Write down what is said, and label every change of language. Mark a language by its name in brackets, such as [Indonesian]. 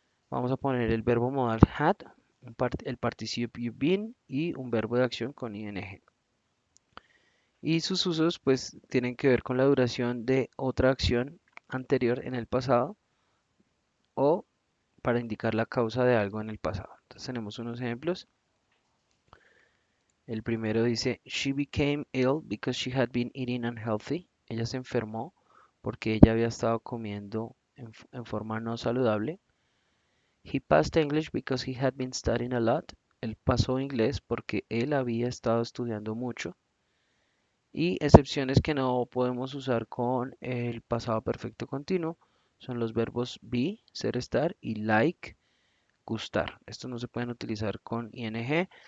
[Spanish] Vamos a poner el verbo modal had, el participio been y un verbo de acción con ing. Y sus usos pues tienen que ver con la duración de otra acción anterior en el pasado o para indicar la causa de algo en el pasado. Entonces tenemos unos ejemplos. El primero dice, [English] she became ill because she had been eating unhealthy. [Spanish] Ella se enfermó porque ella había estado comiendo en forma no saludable. [English] He passed English because he had been studying a lot. [Spanish] Él pasó inglés porque él había estado estudiando mucho. Y excepciones que no podemos usar con el pasado perfecto continuo son los verbos be, ser, estar y like, gustar. Estos no se pueden utilizar con ing,